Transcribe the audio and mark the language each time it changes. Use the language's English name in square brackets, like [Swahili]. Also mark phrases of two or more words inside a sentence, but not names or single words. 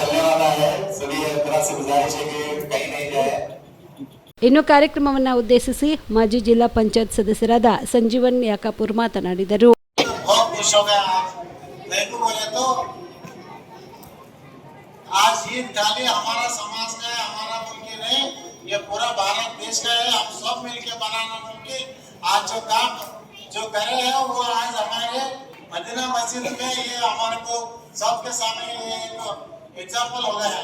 [Hindi] वाला है, सभी तरह से गुजारिश है कि कहीं नहीं जाए. [Kannada] ಇನ್ನು ಕಾರ್ಯಕ್ರಮವನ್ನು ಉದ್ದೇಶಿಸಿ ಮಾಜಿ ಜಿಲ್ಲಾ ಪಂಚಾಯತ್ ಸದಸ್ಯರಾದ ಸಂಜೀವನ್ ಯಾಕಾಪುರ್ ಮಾತನಾಡಿದರು. [Hindi] आज ईद खाली हमारा समाज का है, हमारा मुल्क ही नहीं, ये पूरा भारत देश का है. हम सब मिलके बनाना मुमकिन. आज जो काम जो करे हैं वो आज हमारे मदीना मस्जिद में ये हमारे को सबके सामने एक एग्जाम्पल हो गया है.